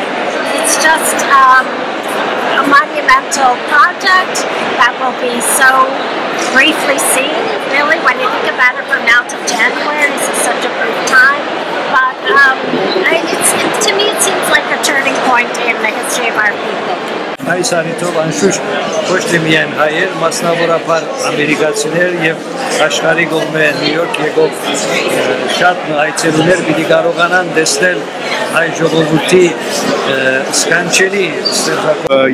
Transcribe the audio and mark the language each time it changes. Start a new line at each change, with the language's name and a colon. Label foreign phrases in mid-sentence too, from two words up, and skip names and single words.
English: It's just a monumental project that will be so briefly seen, really, when you think about it from now to January. This is such a brief time. But to me it seems like a turning point in the history of our people.
Armenian: Այս առիթով անշուշտ ոչ թե միայն հայեր, մասնավորապես ամերիկացիներ եւ աշխարհի կողմէ Նյու Յորք եկող շատ այցելուներ պիտի կարողանան տեսնել հայ ժողովրդի սքանչելի ստեղծագործություն։